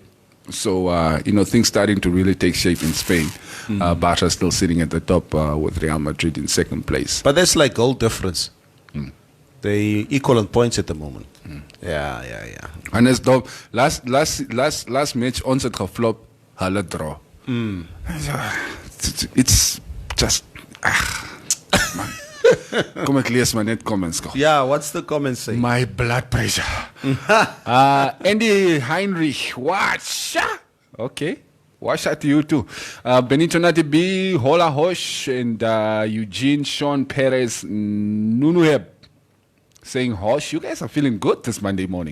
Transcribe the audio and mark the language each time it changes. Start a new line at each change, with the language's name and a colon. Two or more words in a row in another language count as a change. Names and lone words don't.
English: So, things starting to really take shape in Spain. Barca still sitting at the top with Real Madrid in second place. But that's like goal difference. They equal on points at the moment. Yeah. And as though last match,
Afrikaans: ons het geflop, hulle draw.
English: It's just... man.
Afrikaans: Kom ek lees maar net comments.
English: Yeah, what's the comment saying? My blood pressure. Andy Heinrich, watch. Okay, watch out to you too. Benito Nati B, Hola Hosh, and Eugene Sean Perez Nunuheb saying, Hosh, you guys are feeling good this Monday morning.